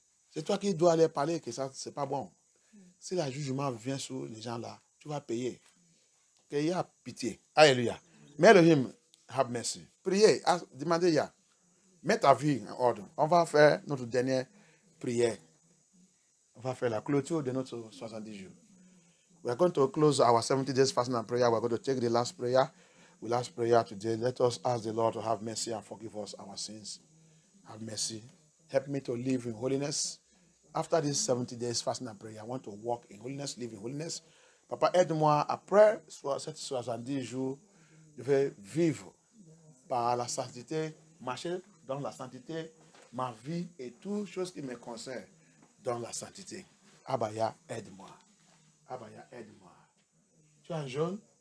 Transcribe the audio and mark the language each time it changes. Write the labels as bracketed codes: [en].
[fr] C'est toi qui dois aller parler que ça, c'est pas bon. Si le jugement vient sur les gens là, tu vas payer. Qu'il y a pitié. Alléluia. Mais Elohim, [en] have mercy. [fr] Priez, demandez, mets ta vie en ordre. On va faire notre dernière prière. On va faire la clôture de notre 70 jours. [en] We are going to close our 70 days fasting and prayer. We are going to take the last prayer. The last prayer today. Let us ask the Lord to have mercy and forgive us our sins. Have mercy. Help me to live in holiness. After these 70 days fasting and prayer, I want to walk in holiness, live in holiness. [fr] Papa, aide-moi après cette 70 jours, je vais vivre par la sainteté, marcher dans la sainteté, ma vie et toutes choses qui me concernent dans la sainteté. Abaya, aide-moi. Abaya, aide-moi. Tu es un jaune?